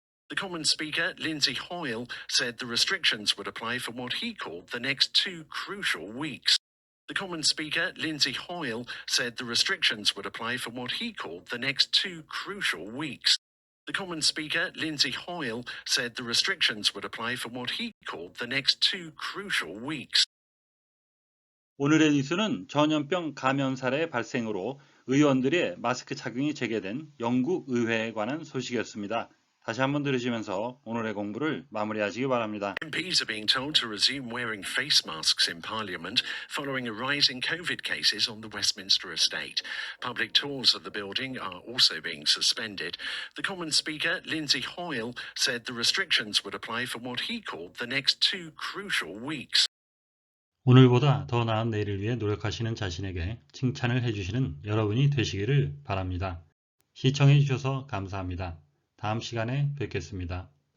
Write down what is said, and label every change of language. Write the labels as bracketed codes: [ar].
[en] The Commons Speaker, Lindsay Hoyle, said the restrictions would apply for what he called the next 2 crucial weeks. The Commons Speaker, Lindsay Hoyle, said the restrictions would apply for what he called the next 2 crucial weeks. The Commons Speaker, Lindsay Hoyle, said the restrictions would apply for what he called the next 2 crucial weeks. [ko] 오늘의 뉴스는 전염병 감염 사례 발생으로 의원들의 마스크 착용이 재개된 영국 의회에 관한 소식이었습니다. 다시 한번 들으시면서 오늘의 공부를 마무리하시기 바랍니다. [en] MPs are being told to resume wearing face masks in Parliament following a rise in COVID cases on the Westminster estate. Public tours of the building are also being suspended. The Commons Speaker, Lindsay Hoyle, said the restrictions would apply for what he called the next 2 crucial weeks. [ko] 오늘보다 더 나은 내일을 위해 노력하시는 자신에게 칭찬을 해주시는 여러분이 되시기를 바랍니다. 시청해 주셔서 감사합니다. 다음 시간에 뵙겠습니다.